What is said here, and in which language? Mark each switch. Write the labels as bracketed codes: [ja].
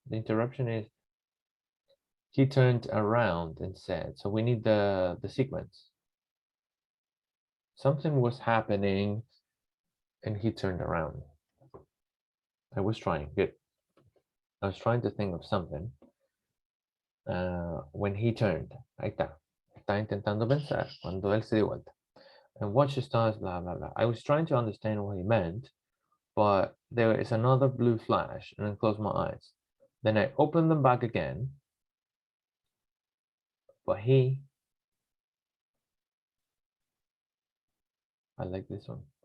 [en] The interruption is he turned around and said, so we need the sequence. Something was happening and he turned around. I was trying, good. I was trying to think of something when he turned. [es] Ahí está. Está intentando pensar cuando él se dio vuelta. [en] And watch the stars, blah, blah, blah. I was trying to understand what he meant, but there is another blue flash and then close my eyes. Then I opened them back again, but I like this one.